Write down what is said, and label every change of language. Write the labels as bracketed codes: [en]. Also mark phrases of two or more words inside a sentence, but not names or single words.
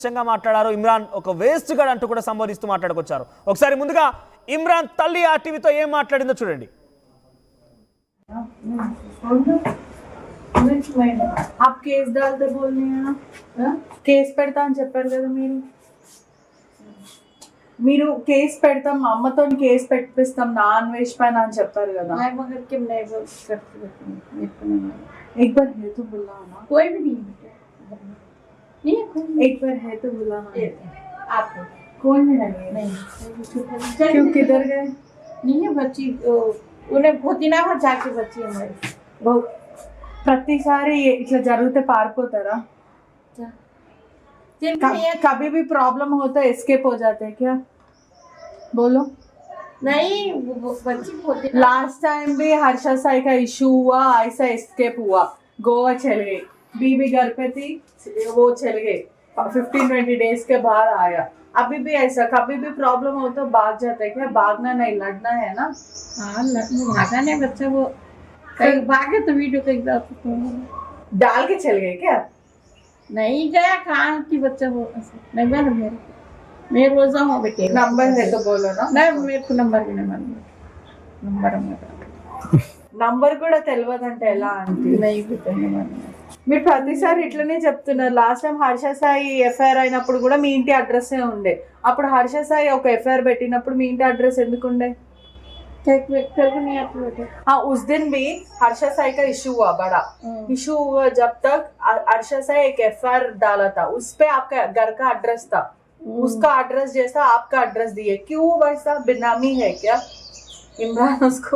[te] మాట్లాడారు. ఇమ్రాన్ ఒక వేస్ట్ గాడ్ అంటూ కూడా సంబోధిస్తూ మాట్లాడుకొచ్చారు. ఒకసారి ముందుగా ఇమ్రాన్ తల్లి ఆర్టీవీతో ఏం మాట్లాడిందో చూడండి. [hi] आप केस डालते बोल रहे हैं ना, [te] केस పెడతా అని చెప్పారు కదా మీరు కేస్ పెడతాం, అమ్మతో కేస్ పెట్టిస్తాం నా అన్వేష్ పైన అని చెప్పారు కదా. [hi] एक बार है तो बुलाना, कोई भी नहीं एक बार है तो बुलाना. आपको कौन है? नहीं क्यों, किधर गए? नहीं है बच्ची, उन्हें बहुत दिन बाद जाके बच्ची हमारी बहुत [te] ప్రతిసారి ఇట్లా జరిగితే పారిపోతారా? [hi] कभी भी प्रॉब्लम होता है एस्केप हो जाते हैं क्या? बोलो. नहीं, बच्ची बहुत दिन [en] last time [hi] भी हर्षा साई का इशू हुआ, ऐसा एस्केप हुआ, गोवा चले गए, बीबी घर पे थी, वो चले गए, 15-20 डेज के बाद आया. अभी भी ऐसा कभी भी प्रॉब्लम हो तो भाग जाते हैं क्या? भागना नहीं, लड़ना है ना. हाँ, भागा नहीं बच्चा, वो कहीं भागे तो वीडियो कहीं डाल के चल गए क्या? नहीं गया, कहाँ की बच्चा वो नहीं मालूम मैं रोजा हूँ बेटे. नंबर है तो बोलो ना. नहीं, मेरे को नंबर भी नहीं मालूम. नंबर [te] నంబర్ కూడా తెలియదంటే ఎలా అంటే [hi] नहीं बेटे नहीं मालूम. [te] మీరు ప్రతిసారి ఇట్లనే చెప్తున్నారు. [en] last time [te] హర్ష సాయి ఎఫ్ఐఆర్ అయినప్పుడు కూడా మీ ఇంటి అడ్రస్ ఉండే. అప్పుడు హర్ష సాయి ఒక ఎఫ్ఐఆర్ పెట్టినప్పుడు మీ ఇంటి అడ్రస్ ఎందుకు ఉండే? [hi] नहीं आती बेटे. हाँ, उस दिन भी हर्षा साई का इशू हुआ, बड़ा इशू हुआ. जब तक हर्षा साई एक एफआईआर डाला था, उस पे आपका घर का एड्रेस था, उसका एड्रेस जैसा आपका एड्रेस दिए. क्यों वैसा? बेनामी है क्या इमरान? उसको